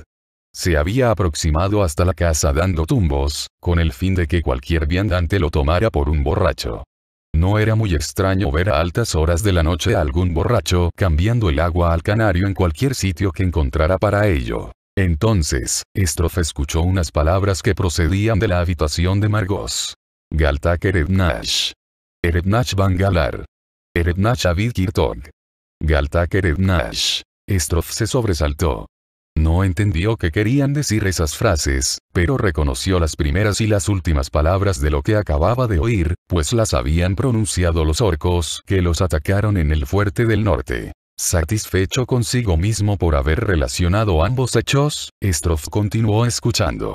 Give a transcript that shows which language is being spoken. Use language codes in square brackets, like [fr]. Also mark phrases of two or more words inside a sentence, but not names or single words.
[es] Se había aproximado hasta la casa dando tumbos, con el fin de que cualquier viandante lo tomara por un borracho. No era muy extraño ver a altas horas de la noche a algún borracho cambiando el agua al canario en cualquier sitio que encontrara para ello. Entonces, Stroff escuchó unas palabras que procedían de la habitación de Margos. Galtak Erebnash. Erebnash Bangalar. Erebnash Avid Kirtog. Galtak Erebnash. Stroff se sobresaltó. No entendió qué querían decir esas frases, pero reconoció las primeras y las últimas palabras de lo que acababa de oír, pues las habían pronunciado los orcos que los atacaron en el fuerte del norte. Satisfecho consigo mismo por haber relacionado ambos hechos, Stroff continuó escuchando.